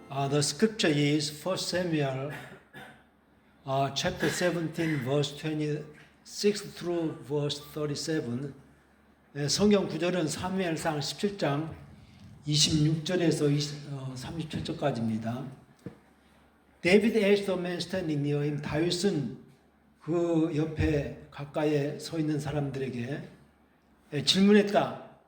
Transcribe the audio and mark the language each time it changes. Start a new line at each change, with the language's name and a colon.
English: The scripture is 1 Samuel chapter 17 verse 26 through verse 37.
Korean: 성경 구절은 사무엘상 17장 26절에서 37절까지입니다.
English: David asked the man standing near him.
Korean: 다윗은 그 옆에 가까이에 서 있는 사람들에게 질문했다.